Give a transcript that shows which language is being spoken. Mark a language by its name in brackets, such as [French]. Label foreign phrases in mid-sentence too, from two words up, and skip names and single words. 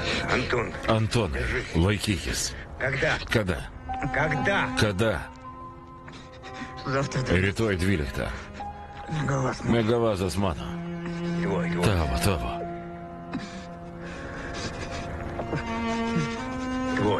[Russian] Антон, [Lithuanian] Antonai, laikykis. [Russian] когда? [Lithuanian] Kada? [Russian] Когда? Завтра [Lithuanian] Rytoj 12. [Russian] мегаватт. [Lithuanian] Megavazas mano. [Russian] Твой. [Lithuanian] Tavo. [Russian] Твой.